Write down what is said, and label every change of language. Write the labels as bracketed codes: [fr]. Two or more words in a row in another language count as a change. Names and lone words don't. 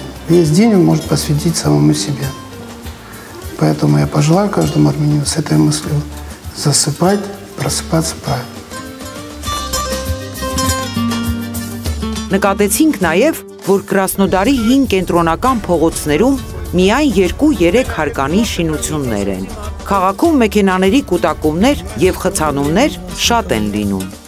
[ru] Весь день он может посвятить самому себе. Поэтому я пожелаю каждому армянину с этой мыслью засыпать, просыпаться правильно. [hy] Նկատեցինք նաև, որ Կրասնոդարի 5 կենտրոնական փողոցներում միայն 2-3 հարկանի շինություններ են։ Քաղաքում մեքենաների կուտակումներ եւ խցանումներ շատ են լինում։